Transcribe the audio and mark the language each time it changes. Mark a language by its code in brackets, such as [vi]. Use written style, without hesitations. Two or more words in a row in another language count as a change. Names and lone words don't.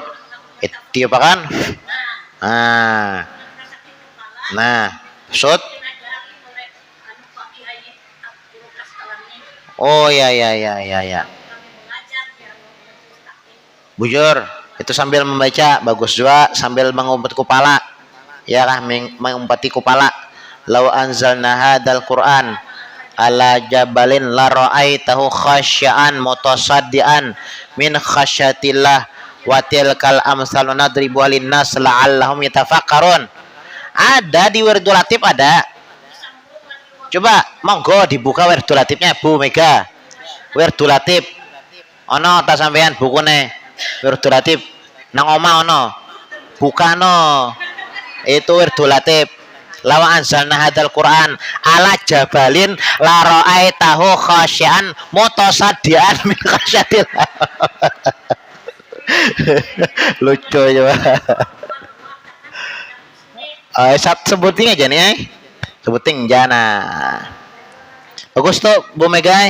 [id] Itu apa kan? Nah, shot. Oh ya. [bjn] Bujur, itu sambil membaca bagus juga, sambil mengumpat kepala. Ya kah, mengumpati kepala. [ar] لو أنزلنا هذا القرآن على جبل لرأيته خاشعا متصدعا من خشية الله وتلك الأمثال نضربها للناس لعلهم يتفكرون. [id] Ada di Wirdul Latif ada. Coba monggo dibuka Wirdul Latifnya Bu Mega. Wirdul Latif. [jv] Ono ta sampean bukune Wirdul Latif nang omah ono. Buka no. [id] Itu Wirdul Latif. [ar] لو أنزلنا هذا القرآن على جبل لرأيته خاشعا متصدعا من خشية الله. [id] Lucu coba. Sebutin aja nih. Sebutin jana. Bagus tuh Bu Mega.